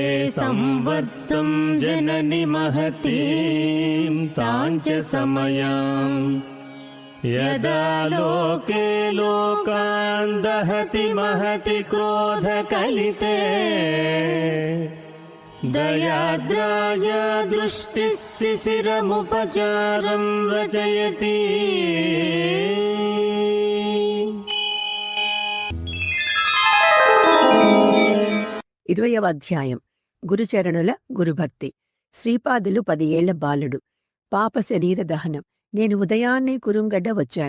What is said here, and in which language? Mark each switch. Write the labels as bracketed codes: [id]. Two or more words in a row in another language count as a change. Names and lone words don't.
[sa] संवर्तं जननि महतीं ताञ्च समयाम् यदा लोके लोकान् दहति महति क्रोधकलिते दयाद्राय दृष्टिः शिशिरमुपचारं रचयति। [te] 20వ అధ్యాయం. గురుచరణుల గురుభక్తి. శ్రీపాదులు 10 ఏళ్ల బాలుడు. పాప శరీర దహనం. నేను ఉదయాన్నే కురుంగడ్డ వచ్చాను.